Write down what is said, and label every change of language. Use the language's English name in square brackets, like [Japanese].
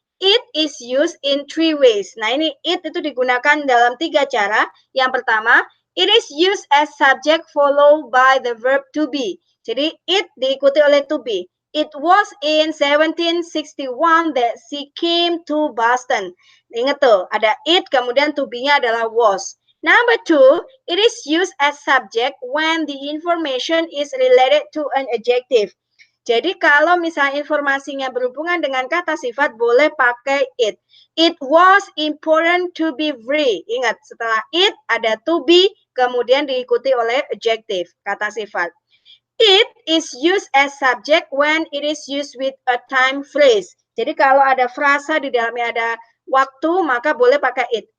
[English] It is used in 3 ways. [Indonesian] Nah ini it itu digunakan dalam 3 cara. Yang pertama, [English] it is used as subject followed by the verb to be. [Indonesian] Jadi it diikuti oleh to be. [English] It was in 1761 that she came to Boston. [Indonesian] Ingat tuh, ada it kemudian to be-nya adalah was. [English] Number 2, it is used as subject when the information is related to an adjective. [Indonesian] Jadi kalau misalnya informasinya berhubungan dengan kata sifat, boleh pakai it. [English] It was important to be free. [Indonesian] Ingat, setelah it ada to be, kemudian diikuti oleh adjective, kata sifat. [English] It is used as subject when it is used with a time phrase. [Indonesian] Jadi kalau ada frasa di dalamnya ada waktu, maka boleh pakai it.